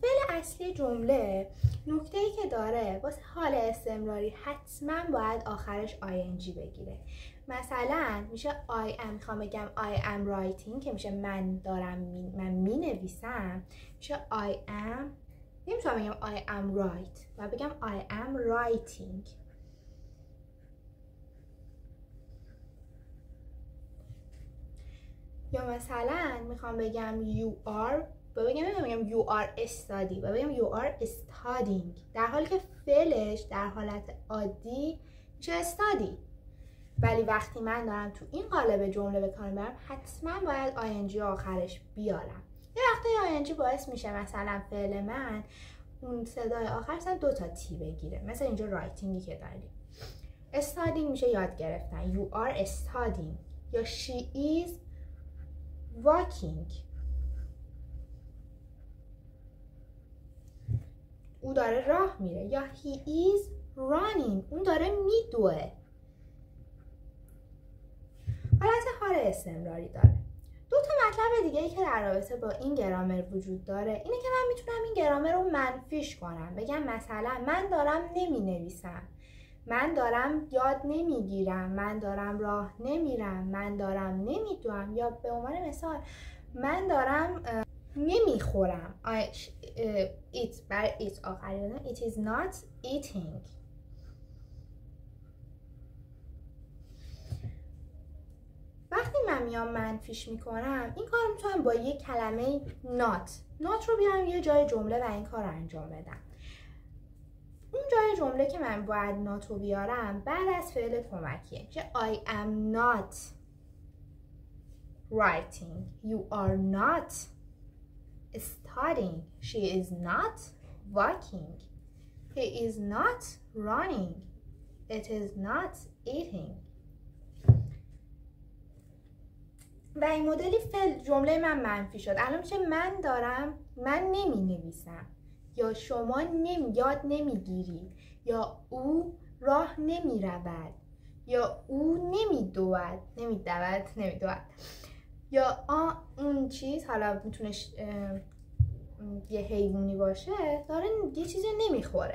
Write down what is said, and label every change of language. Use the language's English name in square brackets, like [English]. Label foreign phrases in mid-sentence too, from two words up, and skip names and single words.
[Persian] فعل اصلی جمله نکته‌ای که داره واسه حال استمراری حتما باید آخرش ing بگیره. مثلا میشه [English] I am، [Persian] میخوام بگم [English] I am writing [Persian] که میشه من می نویسم، میشه [English] I am، [Persian] نمیتونم بگم [English] I am write [Persian] و بگم [English] I am writing. [Persian] یا مثلا میخوام بگم [English] you are [Persian] و بگم [English] you are study [Persian] و بگم [English] you are studying، [Persian] در حالی که فعلش در حالت عادی میشه study، ولی وقتی من دارم تو این قالب جمله به کار میبرم حتما باید ing آخرش بیارم. یه وقتی ing باعث میشه مثلا فعل من اون صدای آخر مثلا 2 تا تی بگیره، مثلا اینجا رایتینگی که داریم. studying میشه یاد گرفتن، [English] you are studying، یا she is walking. [Persian] او داره راه میره، یا [English] he is running، [Persian] اون داره میدوه. حالت حال استمراری داره. دو تا مطلب دیگه ای که در رابطه با این گرامر وجود داره اینه که من میتونم این گرامر رو منفیش کنم، بگم مثلا من دارم نمی نویسم، من دارم یاد نمیگیرم، من دارم راه نمیرم، من دارم نمیدوم، یا به عنوان مثال من دارم نمیخورم. [English] it برای it آخری it is not eating. [Persian] وقتی من میام منفیش میکنم این کار میتونم با یک کلمه not رو بیارم یه جای جمله و این کار رو انجام بدم. اون جای جمله که من باید not رو بیارم بعد از فعل کمکیه که [English] I am not writing, you are not studying, she is not walking, he is not running, it is not eating. [Persian] و این مدلی فعل جمله من منفی شد. الان میشه من نمی نویسم، یا شما یاد نمیگیرید، یا او راه نمی رود، یا او نمیدود، یا اون چیز، حالا میتونه یه حیوانی باشه، داره یه چیزی نمیخوره.